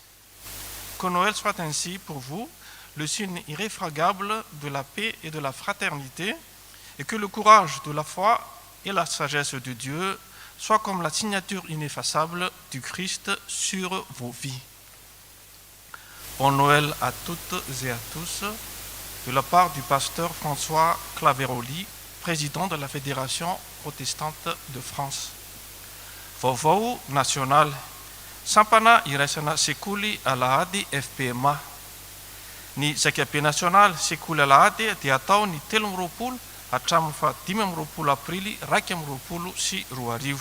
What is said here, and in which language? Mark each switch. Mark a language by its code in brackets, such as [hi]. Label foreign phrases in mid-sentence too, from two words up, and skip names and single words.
[fr] Que Noël soit ainsi pour vous le signe irréfragable de la paix et de la fraternité, et que le courage de la foi et la sagesse de Dieu soient comme la signature ineffaçable du Christ sur vos vies. Bon Noël à toutes et à tous, de la part du pasteur François Claveroli, président de la Fédération protestante de France. [mg] Vaovao national. Sampana iraisana sekoly alahady FPMA. Ny zakabe nasionaly sekoly alahady dia atao ny 13 hatramin'ny 15 aprily 2024.